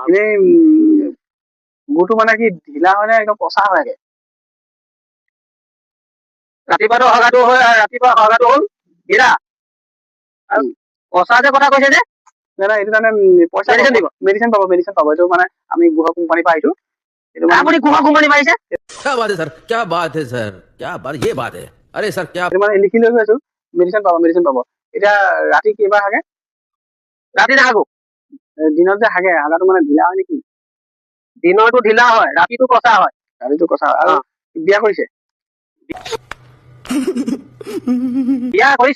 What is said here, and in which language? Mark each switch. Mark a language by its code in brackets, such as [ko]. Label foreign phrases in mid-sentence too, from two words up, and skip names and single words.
[as] এনেই গুটো মানে কি ঢিলা হয় নে একদম কচা হয়গে? ৰাতিপুৱাটো হগাটো হয় আৰু ৰাতিপুৱা হগাটো হ'ল ঢিলা। আৰু কচা যে কথা কৈছে যে এইটো মানে পইচা দিব, মেডিচিন পাব, মেডিচিন পাব। এইটো মানে আমি গুহ কোম্পানী পৰা আহিছো। আপুনি গুহ কোম্পানী পাইছে? [hi] क्या बात है सर, क्या बात है सर, क्या बात, ये बात है। अरे सर क्या [as] মানে লিখি লৈ গৈছো, মেডিচিন পাব, মেডিচিন পাব। এতিয়া ৰাতি কেইবাৰ হাগে? ৰাতি নাহাগো। দিনত যে হাগে, হাগাটো মানে ঢিলা হয় নেকি? দিনৰটো ঢিলা হয়, ৰাতিটো কচা হয়। ৰাতিটো কচা হয়। আৰু বিয়া কৰিছে? বিয়া কৰিছো।